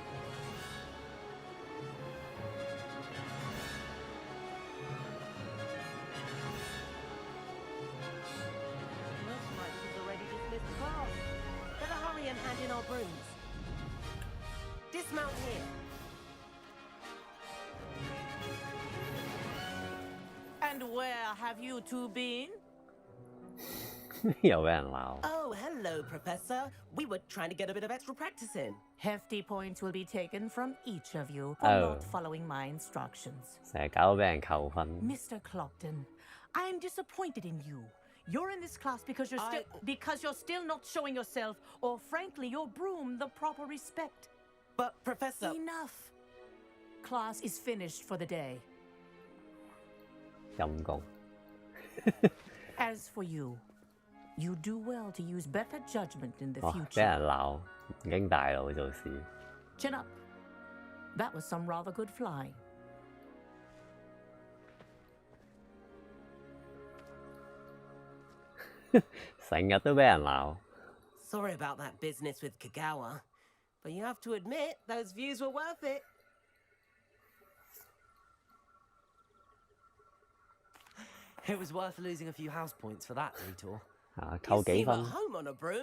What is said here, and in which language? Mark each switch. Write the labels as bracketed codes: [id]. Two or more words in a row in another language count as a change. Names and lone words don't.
[en] Looks like she's already dismissed class. Better hurry and hand in our brooms. Dismount here. And where have you two been? [yue] 又俾人鬧。 [en] Oh, hello, Professor. We were trying to get a bit of extra practice in. Hefty points will be taken from each of you for Oh. not following my instructions. [yue] 成日搞到俾人扣分。 [en] Mr. Clopton, I am disappointed in you. You're in this class because you're still not showing yourself, or frankly, your broom the proper respect. But, Professor... Enough. Class is finished for the day. [yue] 陰公。 [en] As for you, you do well to use better judgment in the [yue] 哇！俾 [en] future. [yue] 人鬧，唔經大腦做事。 [en] Chin up. That was some rather good flying. [yue] 成日都俾人鬧。 [en] Sorry about that business with Kagawa, but you have to admit those views were worth it. It was worth losing a few house points for that detour. [yue] 啊，扣 [en] You [yue] 幾 [en] seem at [yue] 分？ [en] home on a broom.